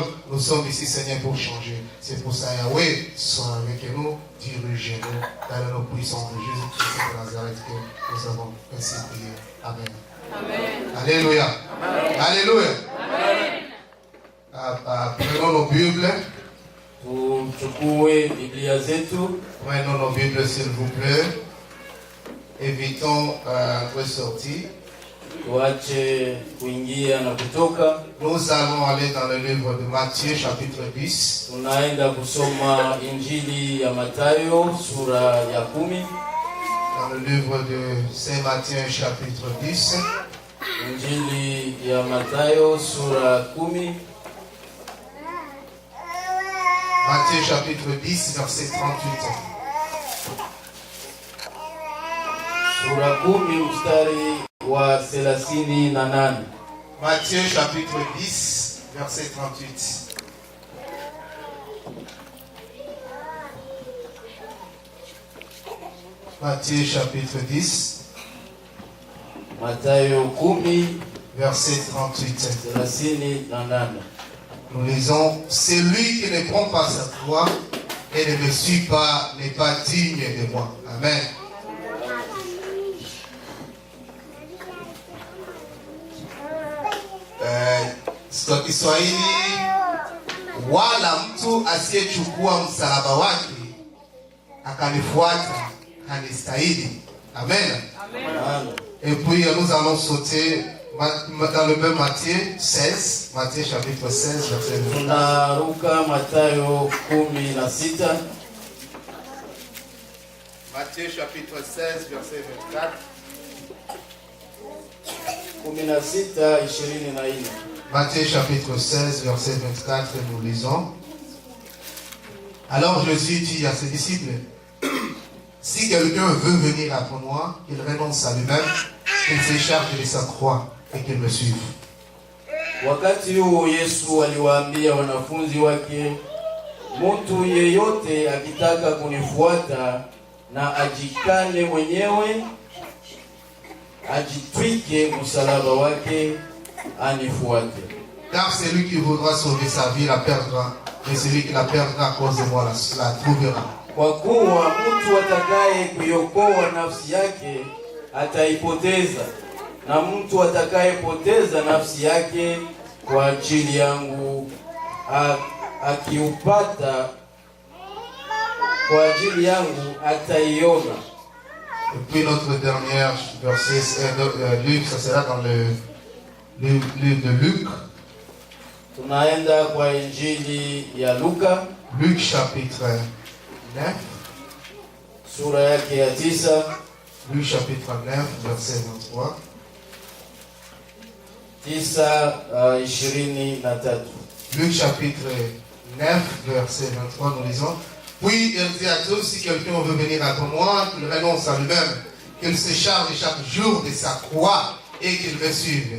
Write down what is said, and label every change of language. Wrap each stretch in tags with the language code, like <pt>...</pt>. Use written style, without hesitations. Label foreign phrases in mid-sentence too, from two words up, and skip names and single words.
<fr>Nous sommes ici, Seigneur, pour changer. C'est pour ça, Yahweh, sois avec nous. Dirigez-nous dans le nom puissant de Jésus-Christ de Nazareth que nous avons ainsi prié. Amen. Amen. Alléluia. Amen. Alléluia. Amen. Prenons nos Bibles.</fr> <sw>Tuchukue Biblia zetu.</sw> <fr>Prenons nos Bibles, s'il vous plaît. Évitons de sortir.</fr> <sw>Tuache kuingia na kutoka.</sw> <fr>Nous allons aller dans le livre de Matthieu, chapitre 10.</fr> <sw>Tunaenda kusoma Injili ya Mathayo sura ya 10.</sw> <fr>Dans le livre de Saint Matthieu, chapitre 10.</fr> <sw>Injili ya Mathayo sura 10.</sw> <fr>Matthieu, chapitre 10, verset 38.</fr> <sw>Sura 10 mstari wa 38.</sw> <fr>Matthieu, chapitre 10, verset 38. Matthieu, chapitre 10.</fr> <sw>Mathayo 10</sw> <fr>verset 38. 38. Nous lisons, celui qui ne prend pas sa croix et ne me suit pas n'est pas digne de moi. Amen.</fr> <sw>Kwa Kiswahili, wala mtu asiyechukua msalaba wake akanifuata hanistahili. Amen. Amen.</sw> <fr>Et puis nous allons sauter dans le même Matthieu 16, Matthieu chapitre 16, verset 24.</fr> <sw>Tunaruka Mathayo 16.</sw> <fr>Matthieu chapitre 16, verset 24. 16:24. Matthieu chapitre 16, verset 24, nous lisons. Alors Jésus dit à ses disciples, si quelqu'un veut venir après moi, qu'il renonce à lui-même, qu'il se charge de sa croix et qu'il me suive.</fr> <sw>Wakati huo Yesu aliwaambia wanafunzi wake, mtu yeyote akitaka kunifuata na ajikane mwenyewe, ajitwike msalaba wake, anifuate.</sw> <fr>Car celui qui voudra sauver sa vie la perdra, mais celui qui la perdra à cause de moi la trouvera.</fr> <sw>Kwa kuwa mtu atakaye kuiokoa nafsi yake ataipoteza, na mtu atakayepoteza nafsi yake kwa ajili yangu akiupata kwa ajili yangu ataiona.</sw> <fr>Et puis notre dernier verset, livre, ça sera dans le livre de Luc.</fr> <sw>Tunaenda kwa Injili ya Luka.</sw> <fr>Luc chapitre 9.</fr> <sw>Sura yake ya 9.</sw> <fr>Luc chapitre 9, verset 23. 9:23. Luc chapitre 9, verset 23, nous lisons. Puis il dit à tous, si quelqu'un veut venir après moi, qu'il renonce à lui-même, qu'il se charge chaque jour de sa croix et qu'il me suive.</fr>